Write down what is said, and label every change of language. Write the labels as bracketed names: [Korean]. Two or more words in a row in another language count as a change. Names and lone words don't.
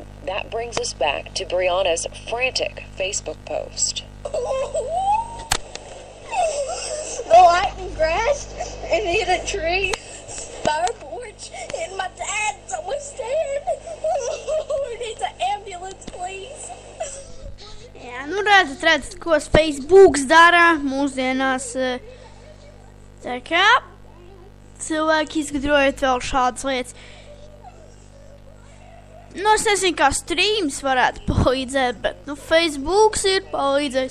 [English] That brings us back to Brianna's frantic Facebook post. The lightning crashed and hit a tree by our porch, and my dad's almost dead. We need an ambulance, please. [Latvian] Jā, redzat, ko Facebooks dara mūsdienās. Tā kā cilvēki izgudrojot vēl šādas lietas. Es nezinu, kā streams varētu palīdzēt, bet, Facebooks ir palīdzējis.